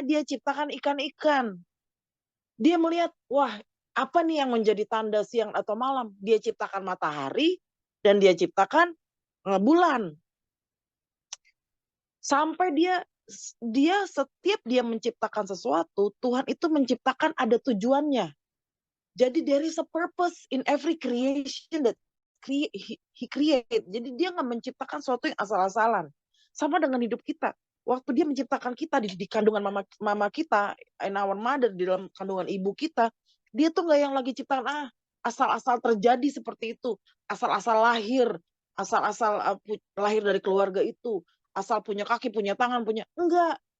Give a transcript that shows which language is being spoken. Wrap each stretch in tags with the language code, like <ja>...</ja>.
<id>Dia ciptakan ikan-ikan. Dia melihat, wah apa nih yang menjadi tanda siang atau malam? Dia ciptakan matahari dan dia ciptakan bulan. Sampai dia setiap dia menciptakan sesuatu, Tuhan itu menciptakan ada tujuannya.</id> <en>Jadi there is a purpose in every creation that he create.</en> <id>Jadi dia nggak menciptakan sesuatu yang asal-asalan. Sama dengan hidup kita. Waktu dia menciptakan kita di kandungan mama kita,</id> <en>in our mother,</en> <id>di dalam kandungan ibu kita, dia tuh nggak yang lagi ciptakan asal-asal terjadi seperti itu, asal-asal lahir, asal-asal lahir dari keluarga itu, asal punya kaki, punya tangan, enggak.</id>